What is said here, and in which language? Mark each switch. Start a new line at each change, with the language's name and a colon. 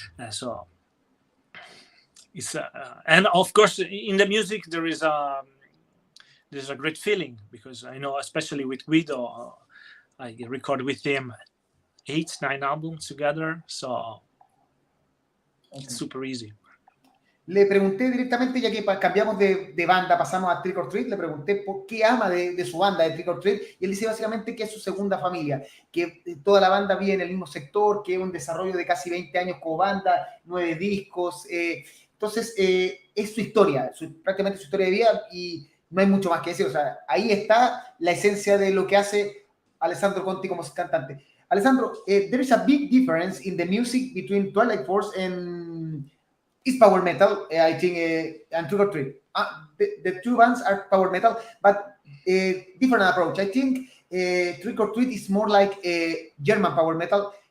English: So it's and of course in the music there's a great feeling, because I know, especially with Guido, I record with him 8-9 albums together. So it's super easy.
Spanish: Le pregunté directamente, ya que cambiamos de banda, pasamos a Trick or Treat, le pregunté por qué ama de su banda, de Trick or Treat, y él dice básicamente que es su segunda familia, que toda la banda vive en el mismo sector, que es un desarrollo de casi 20 años como banda, 9 discos, Entonces, es su historia, prácticamente su historia de vida y no hay mucho más que decir. O sea, ahí está la esencia de lo que hace Alessandro Conti como cantante.
English: Alessandro, there is a big difference in the music between Twilight Force and is power metal, I think, and Trick or Treat. The two bands are power metal, but different approach. I think Trick or Treat is more like a German power metal.